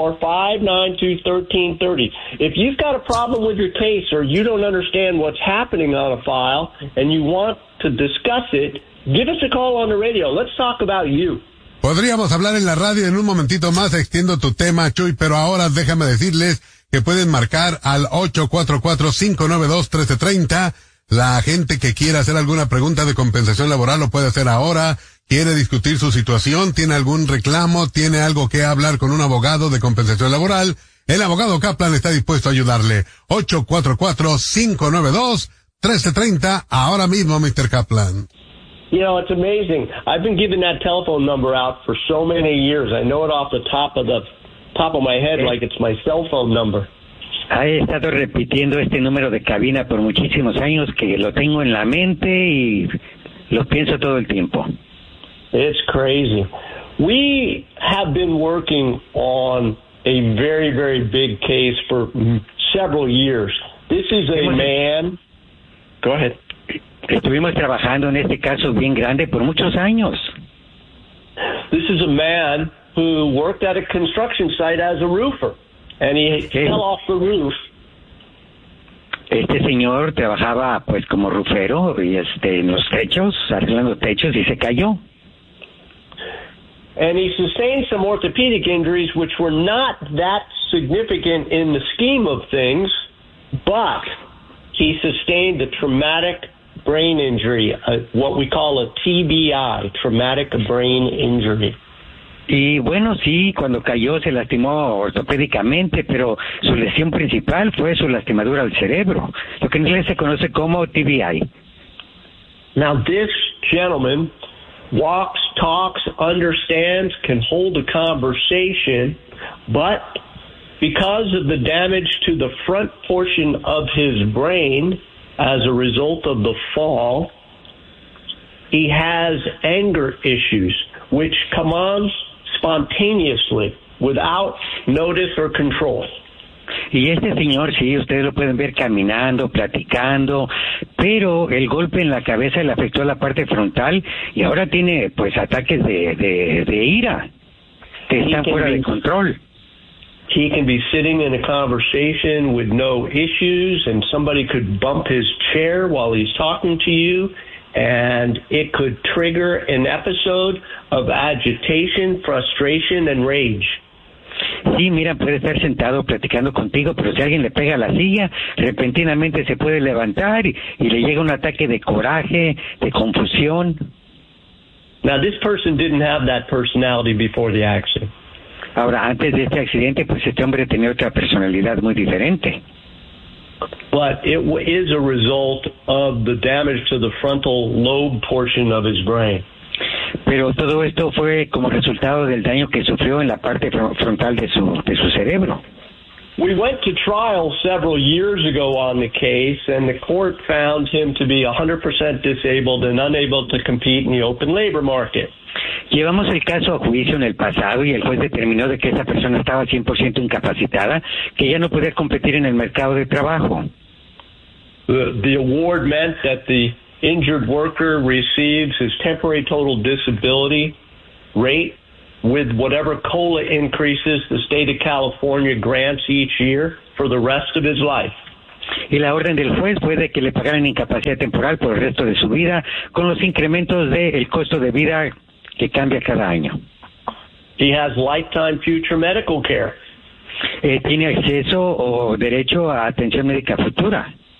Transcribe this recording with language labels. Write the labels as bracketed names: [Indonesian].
[English] 844-592-1330. If you've got a problem with your case or you don't understand what's happening on a file and you want to discuss it, give us a call on the radio. Let's talk about you. [Spanish] Podríamos hablar en la radio en un momentito más. Extiendo tu tema, Chuy, pero ahora déjame decirles que pueden marcar al 844-592-1330. La gente que quiera hacer alguna pregunta de compensación laboral lo puede hacer ahora. Quiere discutir su situación, tiene algún reclamo, tiene algo que hablar con un abogado de compensación laboral. El abogado Kaplan está dispuesto a ayudarle. 844-592-1330. Ahora mismo, Mr. Kaplan. [English] You know, it's amazing. I've been giving that telephone number out for so many years. I know it off the top of my head like it's my cell phone number. [Spanish] He estado repitiendo este número de cabina por muchísimos años, que lo tengo en la mente y lo pienso todo el tiempo. [English] It's crazy. We have been working on a very, very big case for several years. This is a man. Go ahead. [Spanish] Estuvimos trabajando en este caso bien grande por muchos años. [English] This is a man who worked at a construction site as a roofer, and he fell off the roof [Spanish] Este señor trabajaba, pues, como rufero y en los techos, arreglando techos, y se cayó. [English] And he sustained some orthopedic injuries, which were not that significant in the scheme of things, but he sustained a traumatic brain injury, what we call a TBI, traumatic brain injury. [Spanish] Y bueno, sí, cuando cayó se lastimó ortopédicamente, pero su lesión principal fue su lastimadura al cerebro, lo que en inglés se conoce como TBI. [English] Now this gentleman walks, talks, understands, can hold a conversation, but because of the damage to the front portion of his brain as a result of the fall, he has anger issues, which come on spontaneously, without notice or control. [Spanish] Y este señor, sí, ustedes lo pueden ver caminando, platicando, pero el golpe en la cabeza le afectó a la parte frontal y ahora tiene, pues, ataques de ira, que están fuera de control. [English] He can be sitting in a conversation with no issues, and somebody could bump his chair while he's talking to you, and it could trigger an episode of agitation, frustration, and rage. [Spanish] Sí, mira, puede estar sentado platicando contigo, pero si alguien le pega la silla, repentinamente se puede levantar y le llega un ataque de coraje, de confusión. [English] Now, this person didn't have that personality before the accident. [Spanish] Ahora, antes de este accidente, pues este hombre tenía otra personalidad muy diferente. [English] But it is a result of the damage to the frontal lobe portion of his brain. [Spanish] Pero todo esto fue como resultado del daño que sufrió en la parte frontal de su cerebro. [English] We went to trial several years ago on the case, and the court found him to be 100% disabled and unable to compete in the open labor market. [Spanish] Llevamos el caso a juicio en el pasado y el juez determinó de que esa persona estaba 100% incapacitada, que ya no podía competir en el mercado de trabajo. [English] The award meant that the injured worker receives his temporary total disability rate with whatever COLA increases the state of California grants each year for the rest of his life. [Spanish] Y la orden del juez fue de que le pagaran incapacidad temporal por el resto de su vida con los incrementos del costo de vida que cambia cada año. [English] He has lifetime future medical care. [Spanish] Tiene acceso o derecho a atención médica futura.